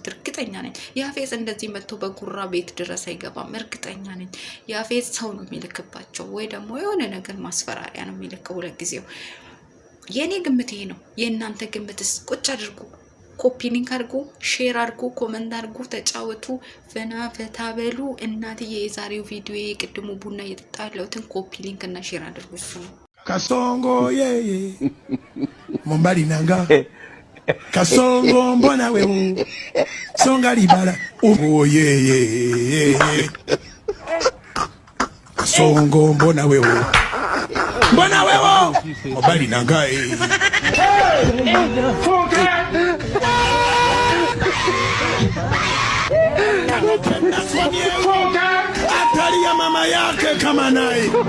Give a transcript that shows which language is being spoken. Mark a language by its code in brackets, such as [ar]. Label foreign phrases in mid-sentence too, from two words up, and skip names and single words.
[am] እርግጠኛ ነኝ ያፌጽ እንደዚህ መጥቶ በጉራ ቤት ድረስ አይገባም። እርግጠኛ ነኝ ያፌጽ ሰው ነው የሚልክባቸው፣ ወይ ደግሞ የሆነ ነገር ማስፈራሪያ ነው የሚልከው ለጊዜው። የኔ ግምት ይሄ ነው። የእናንተ ግምትስ? ቁጭ አድርጉ፣ [en] copy link [am] አድርጉ፣ ሼር አድርጉ፣ ኮመንት አድርጉ፣ ተጫወቱ፣ ፈና ፈታ በሉ። እናትዬ የዛሬው ቪዲዮ የቅድሙ ቡና እየጠጣ ያለሁትን [en] copy link [am] እና ሼር አድርጉ። እሱ ነው [sw] Kasongo yeye Mombali nanga Kasongo mbona wewe Songa libala Oh yeye Kasongo mbona wewe Mombali nanga Atari ya mama yake kama naye